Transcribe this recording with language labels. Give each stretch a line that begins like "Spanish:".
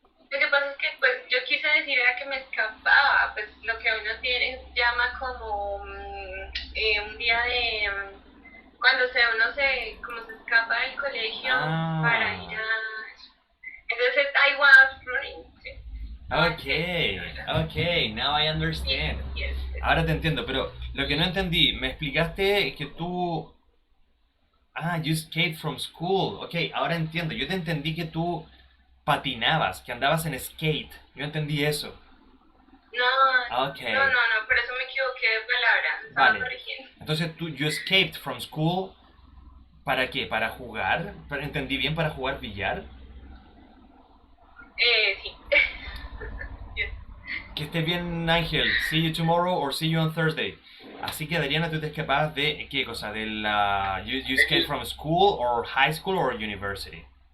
Spanish: Lo que pasa es que pues yo quise decir era que me escapaba, pues lo que uno tiene llama como un día de cuando uno como se escapa del colegio para ir a entonces
English: I was running,
Spanish: ¿sí?
English: Okay, okay, now I understand. Yes.
Spanish: Ahora te entiendo, pero lo que no entendí, me explicaste que tú...
English: Ah, you escaped from school.
Spanish: Ok, ahora entiendo. Yo te entendí que tú patinabas, que andabas en skate. Yo entendí eso. No, Ok, no, por eso me equivoqué de palabra, estaba vale. corrigiendo. Entonces tú,
English: you escaped from school.
Spanish: ¿Para qué? ¿Para jugar? ¿Entendí bien? ¿Para jugar billar? Sí. Que estés bien, Ángel.
English: See you tomorrow or see you on Thursday.
Spanish: Así que, Adriana, tú te escapabas de ¿qué cosa? De la...
English: You escaped from school or high school or university.